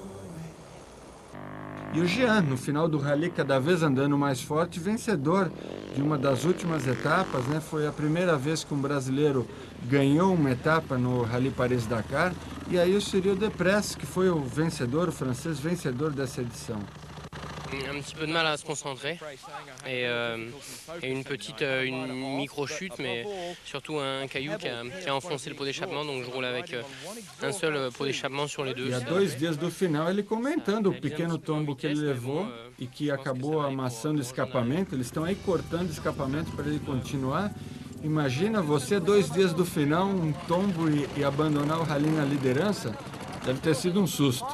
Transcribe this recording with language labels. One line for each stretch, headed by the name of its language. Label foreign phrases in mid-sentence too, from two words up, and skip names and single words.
Portuguese: E o Jean, no final do rally, cada vez andando mais forte, vencedor de uma das últimas etapas, né? Foi a primeira vez que um brasileiro ganhou uma etapa no Rally Paris-Dakar. E aí o Cyril Deprez, que foi o vencedor, o francês vencedor dessa edição.
French: Un petit peu de mal à se concentrer et une micro-chute, mais surtout un caillou qui a enfoncé le pot d'échappement, donc je roule avec un seul pot d'échappement sur les deux.
Portuguese: E há 2 dias do final ele comentando o pequeno tombo que ele levou e que acabou amassando o escapamento. Eles estão aí cortando o escapamento para ele continuar. Imagina você 2 dias do final, um tombo e abandonar o rally na liderança, deve ter sido um susto.